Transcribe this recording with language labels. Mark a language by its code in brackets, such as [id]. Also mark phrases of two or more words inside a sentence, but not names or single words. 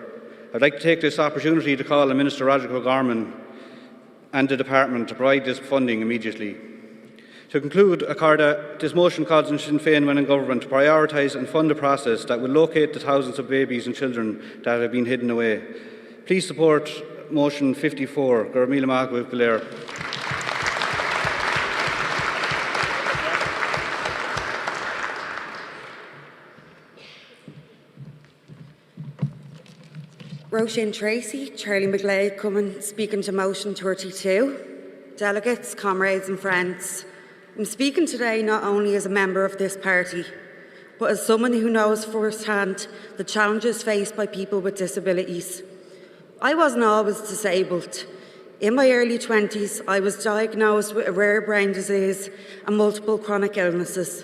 [en] I'd like to take this opportunity to call on Minister Roderick O'Gorman and the Department to provide this funding immediately. To conclude, Accorda, this motion calls on Sinn Féin when in government to prioritise and fund a process that will locate the thousands of babies and children that have been hidden away. Please support motion 54. [ga] Gur míle maith go léir. [en] Roisin Tracy, Charlie McGlade, coming speaking to motion 32. Delegates, comrades and friends, I'm speaking today not only as a member of this party, but as someone who knows firsthand the challenges faced by people with disabilities. I wasn't always disabled. In my early 20s, I was diagnosed with a rare brain disease and multiple chronic illnesses.